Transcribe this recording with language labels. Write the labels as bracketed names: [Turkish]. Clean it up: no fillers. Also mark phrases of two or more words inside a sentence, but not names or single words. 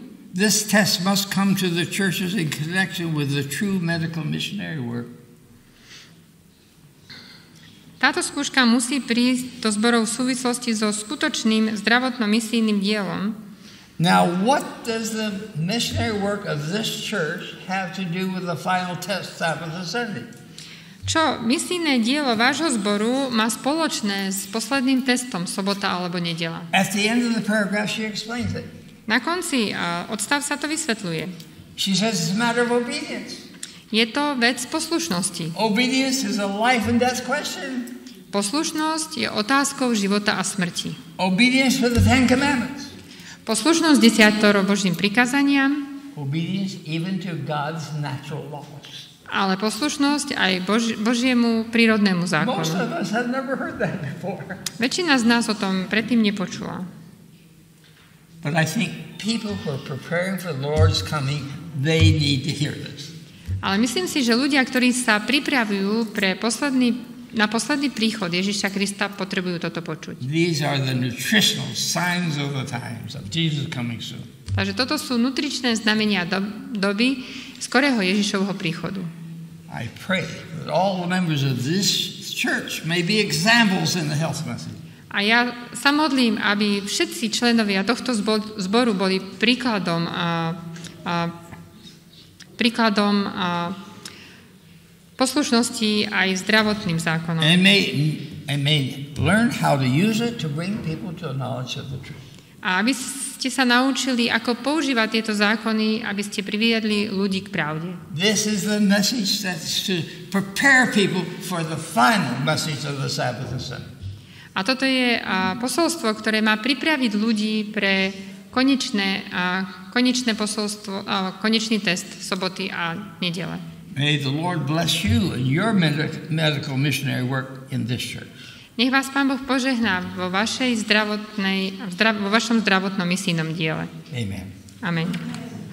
[English] This test must come to the churches in connection with the true medical missionary work. [Slovak] Táto skúška musí prísť do zborov v súvislosti so skutočným zdravotno-misijným dielom. [English] Now, what does the missionary work of this church have to do with the final test, Sabbath and Sunday? [Slovak] Čo misijné dielo vášho zboru má spoločné s posledným testom, sobota alebo nedeľa? [English] At the end of the paragraph she explains it. [Slovak] Na konci odstav sa to vysvetľuje. [English] She says it's a matter of obedience. [Slovak] Je to vec poslušnosti. [English] Obedience is a life and death question. [Slovak] Poslušnosť je otázkou života a smrti. [English] Obedience to the Ten Commandments. [Slovak] Poslušnosť desatoro Božím prikázaniam. [English] Obedience even to God's natural laws. [Slovak] Ale poslušnosť aj Božiemu prírodnému zákonu. [English] Most of us have never heard that before. [Slovak] Väčšina z nás o tom predtým nepočula. [English] But I think people who are preparing for the Lord's coming, they need to hear this. [Slovak] Ale myslím si, že ľudia, ktorí sa pripravujú na posledný príchod Ježiša Krista, potrebujú toto počuť. [English] These are the nutritional signs of the times of Jesus coming soon. [Slovak] Takže toto sú nutričné znamenia doby skorého Ježišovho príchodu. [English] I pray that all the members of this church may be examples in the health message. [Slovak] A ja sa modlím, aby všetci členovia tohto zboru boli príkladom poslušnosti aj zdravotným zákonom. [English] And may learn how to use it to bring people to a knowledge of the truth. [Slovak] A aby ste sa naučili, ako používať tieto zákony, aby ste priviedli ľudí k pravde. [English] This is the message that's to prepare people for the final message of the Sabbath and Sunday. [Slovak] A toto je posolstvo, ktoré má pripraviť ľudí pre konečné posolstvo, konečný test soboty a nedele. [English] May the Lord bless you in your medical missionary work in this church. [Slovak] Nech vás Pán Boh požehná vo vašom zdravotnom misijnom diele. [English] Amen. Amen.